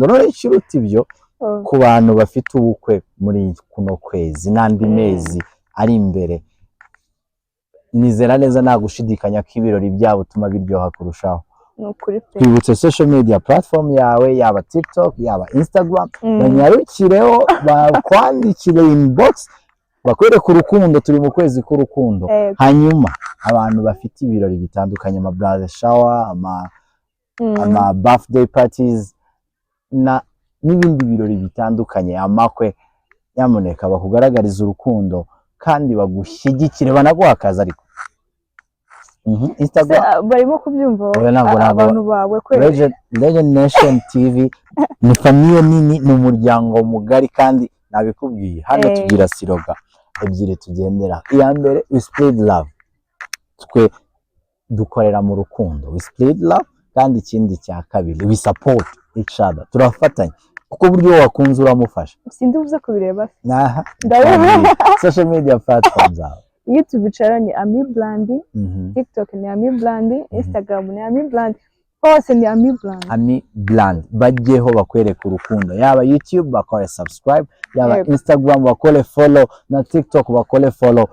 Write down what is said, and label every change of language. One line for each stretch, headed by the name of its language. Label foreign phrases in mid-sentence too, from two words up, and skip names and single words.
Kinyarwanda: None ikiruta ibyo ku bantu bafite ubukwe muri kuno kwezi n'andi mezi ari imbere, nizera neza nta gushidikanya ko ibirori byabo utuma biryoha kurushaho. Twibutse
English: social media platform
Kinyarwanda: yawe, yaba TikTok yaba Instagram, banyarukireho bakwandikire inbox bakwereka urukundo. Turi mu kwezi k'urukundo. Hanyuma abantu bafite ibirori bitandukanye, ama
English: brother shower,
Kinyarwanda: ama
English: birthday parties
Kinyarwanda: n'ibindi birori bitandukanye, amakwe, nyamuneka bakugaragariza urukundo kandi bagushyigikire, banaguha akazi. Ariko Instagram barimo kubyumva abantu bawe kweli. Legend Nation TV ni famille nini, ni umuryango mugari, kandi nabikubwiye hano tugira siroga ebyiri tugendera. Iya mbere,
English: we spread love,
Kinyarwanda: twe dukorera mu rukundo,
English: we spread love.
Kinyarwanda: Kandi ikindi cya kabiri,
English: we support each other,
Kinyarwanda: turafatanya kuko buryo wakunze uramufasha. Sindi buze kubireba ndabona
English: social media platforms
Kinyarwanda: zawe. YouTube channel ni Ami Brand, TikTok ni Ami Brand, Instagram ni Ami Brand, hose ni Ami Brand. Ami Brand bajyeho bakwereka urukundo, yaba YouTube bakore subscribe, yaba Instagram bakore follow, na TikTok bakore follow.